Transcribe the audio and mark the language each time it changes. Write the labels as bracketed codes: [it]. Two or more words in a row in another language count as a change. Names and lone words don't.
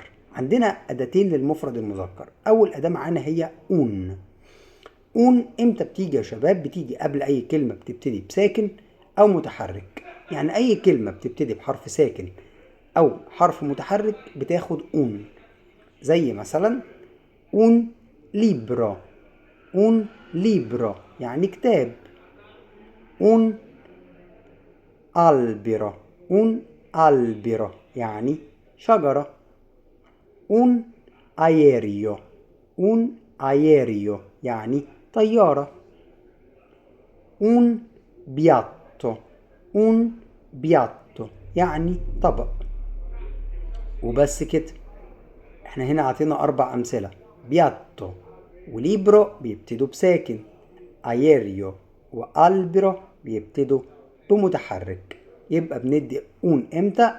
[ar] عندنا أداتين للمفرد المذكر. أول أداة معانا هي أون. أون إمتى بتيجي يا شباب؟ بتيجي قبل أي كلمة بتبتدي بساكن أو متحرك. يعني أي كلمة بتبتدي بحرف ساكن أو حرف متحرك بتاخد أون. زي مثلا [it] un libro. un libro [ar] يعني كتاب. [it] un albero. un albero [ar] يعني شجرة. [it] un aereo. un aereo [ar] يعني طيارة. [it] un piatto. un piatto [ar] يعني طبق. وبس كده. احنا هنا عطينا 4 أمثلة: بياتو وليبرو بيبتدوا بساكن، ايريو والبرو بيبتدوا بمتحرك. يبقى بندي اون امتى؟